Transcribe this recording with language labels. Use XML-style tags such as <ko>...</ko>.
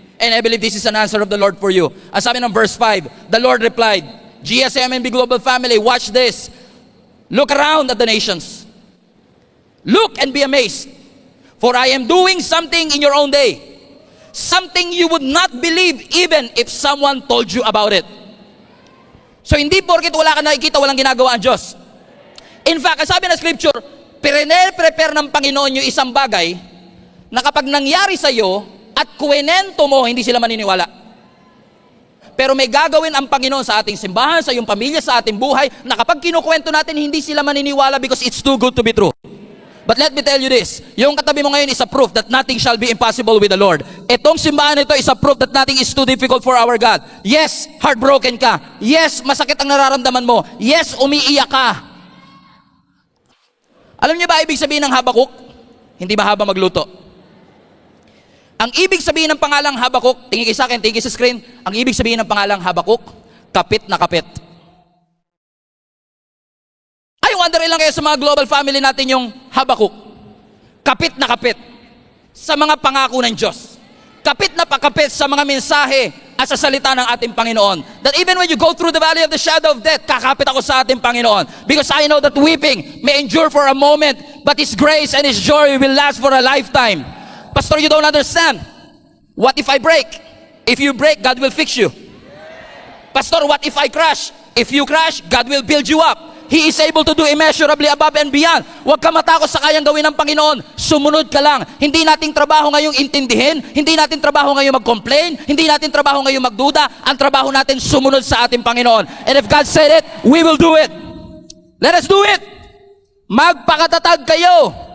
<en>And I believe this is an answer of the Lord for you.</en> <tl>Ang sabi ng verse 5,</tl> <en>the Lord replied, GSMNB Global Family, watch this. Look around at the nations. Look and be amazed. For I am doing something in your own day. Something you would not believe even if someone told you about it.</en> <tl>So hindi porket wala ka nakikita, walang ginagawa ang Diyos.</tl> <en>In fact,</en> <tl>sabi ng scripture, prepare ng Panginoon yung isang bagay na kapag nangyari sa iyo at kuwenento mo, hindi sila maniniwala. Pero may gagawin ang Panginoon sa ating simbahan, sa iyong pamilya, sa ating buhay, na kapag kinukwento natin, hindi sila maniniwala</tl> <en>because it's too good to be true. But let me tell you this,</en> <tl>yung katabi mo ngayon</tl> <en>is a proof that nothing shall be impossible with the Lord.</en> <tl>Itong simbahan ito</tl> <en>is a proof that nothing is too difficult for our God.</en> <tl>Yes, heartbroken ka. Yes, masakit ang nararamdaman mo. Yes, umiiyak ka. Alam niyo ba ibig sabihin ng Habakuk? Hindi mahaba magluto. Ang ibig sabihin ng pangalang Habakuk, tingin kayo sa akin, tingin kayo sa screen, ang ibig sabihin ng pangalang Habakuk, kapit na kapit. Ay, wonder lang kayo sa mga global family natin yung Habakuk. Kapit na kapit sa mga pangako ng Diyos. Kapit na pakapit sa mga mensahe at sa salita ng ating Panginoon.</tl> <en>That even when you go through the valley of the shadow of death,</en> <tl>kakapit ako sa ating Panginoon.</tl> <en>Because I know that weeping may endure for a moment, but His grace and His joy will last for a lifetime. Pastor, you don't understand. What if I break? If you break, God will fix you. Pastor, what if I crash? If you crash, God will build you up. He is able to do immeasurably above and beyond.</en> <tl>Huwag ka matakot sa kayang gawin ng Panginoon. Sumunod ka lang. Hindi nating trabaho ngayong intindihin. Hindi natin trabaho ngayong mag-complain. Hindi natin trabaho ngayong magduda. Ang trabaho natin sumunod sa ating Panginoon.</tl> <en>And if God said it, we will do it.</en> <tl>Let us do it. Magpakatatag kayo.</tl>